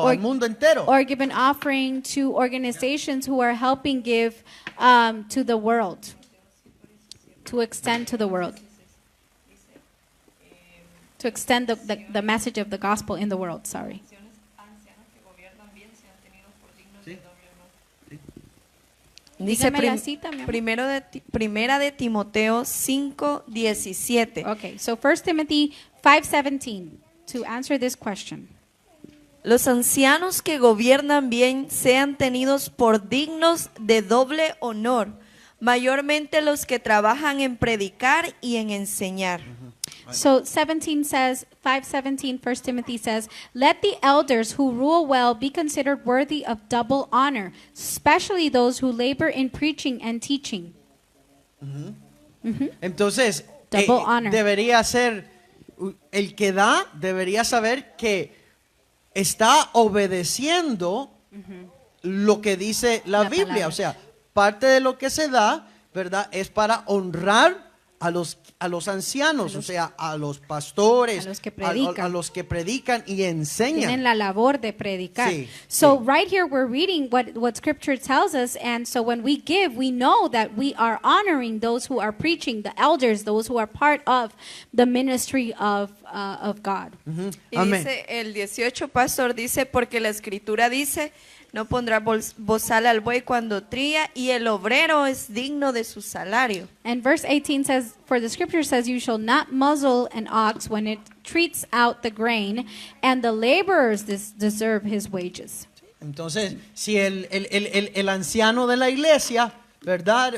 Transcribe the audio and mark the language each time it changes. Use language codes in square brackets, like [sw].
[en] Or- [es] al mundo entero. [en] Or give an offering to organizations who are helping give to the world, to extend to the world, to extend the message of the gospel in the world. Sorry. [es] Dice Dígame la cita, mi amor. primera de Timoteo 5:17. [en] Okay, so 1 Timothy 5:17 to answer this question. [es] Los ancianos que gobiernan bien sean tenidos por dignos de doble honor, mayormente los que trabajan en predicar y en enseñar. [en] So 17 says, 5:17, 1 Timothy says, let the elders who rule well be considered worthy of double honor, especially those who labor in preaching and teaching. [es] Entonces, [en] Double honor. [es] debería ser, el que da debería saber que está obedeciendo lo que dice la La Biblia. palabra. O sea, parte de lo que se da, ¿verdad? Es para honrar a los ancianos, o sea, a los pastores, a los que predican. a los que predican y enseñan. Tienen la labor de predicar. Sí, [en] So [es] sí. [en] right here we're reading what Scripture tells us, and so when we give, we know that we are honoring those who are preaching, the elders, those who are part of the ministry of God. [es] Y Amén. dice el 18, pastor, dice, porque la escritura dice, no pondrá bozal al buey cuando trilla, y el obrero es digno de su salario. [en] And verse 18 says, for the scripture says, you shall not muzzle an ox when it treats out the grain, and the laborers deserve his wages. [es] Entonces, si el anciano de la iglesia, ¿verdad?